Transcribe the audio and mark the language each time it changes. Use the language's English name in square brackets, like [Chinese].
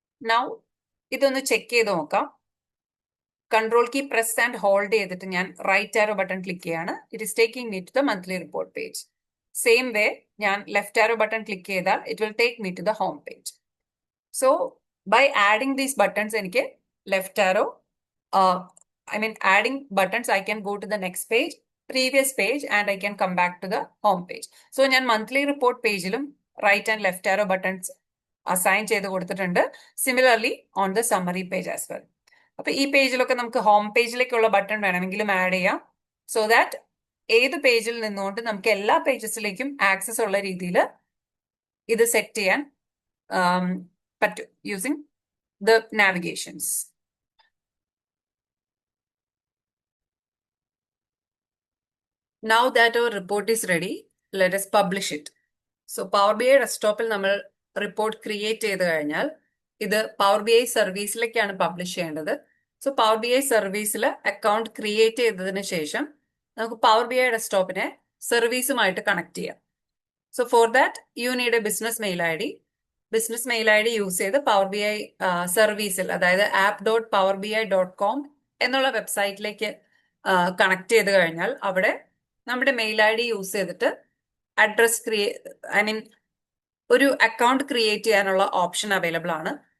[Malayalam] Now ഇതൊന്ന് check ചെയ്ത് നോക്കാം. Control key press and hold ചെയ്തിട്ട് ഞാൻ റൈറ്റ് ആരോ ബട്ടൺ ക്ലിക്ക് ചെയ്യാണ്. [English] It is taking me to the monthly report page. Same way [Malayalam] ഞാൻ left arrow button click ചെയ്താൽ [English] It will take me to the home page. So by adding these buttons എനിക്ക് left arrow adding buttons, I can go to the next page, previous page, and I can come back to the home page. [Malayalam] So ഞാൻ monthly report പേജിലും right and left arrow buttons assign ചെയ്ത് കൊടുത്തിട്ടുണ്ട്. [English] Similarly on the summary page as well. [Malayalam] അപ്പൊ ഈ പേജിലൊക്കെ നമുക്ക് home പേജിലേക്കുള്ള button വേണമെങ്കിലും add ചെയ്യാം. So that ഏത് പേജിൽ നിന്നുകൊണ്ട് നമുക്ക് എല്ലാ പേജസിലേക്കും ആക്സസ് ഉള്ള രീതിയിൽ ഇത് സെറ്റ് ചെയ്യാൻ പറ്റും using the navigations. [English] Now that our report is ready, let us publish it. [Malayalam] So Power BI ഡെസ്ക്ടോപ്പിൽ നമ്മൾ റിപ്പോർട്ട് ക്രിയേറ്റ് ചെയ്ത് കഴിഞ്ഞാൽ ഇത് Power BI സർവീസിലേക്കാണ് പബ്ലിഷ് ചെയ്യേണ്ടത്. സോ Power BI സർവീസിൽ അക്കൗണ്ട് ക്രിയേറ്റ് ചെയ്തതിന് ശേഷം നമുക്ക് Power BI ഡെസ്ക്ടോപ്പിനെ സർവീസുമായിട്ട് കണക്ട് ചെയ്യാം. [English] So for that you need a business mail I D. [Malayalam] Business mail I D use ചെയ്ത് Power BI സർവീസിൽ, അതായത് app.powerbi.com എന്നുള്ള വെബ്സൈറ്റിലേക്ക് കണക്ട് ചെയ്ത് കഴിഞ്ഞാൽ അവിടെ നമ്മുടെ മെയിൽ ഐ ഡി യൂസ് ചെയ്തിട്ട് അഡ്രസ് ഒരു അക്കൗണ്ട് ക്രിയേറ്റ് ചെയ്യാനുള്ള ഓപ്ഷൻ അവൈലബിൾ ആണ്.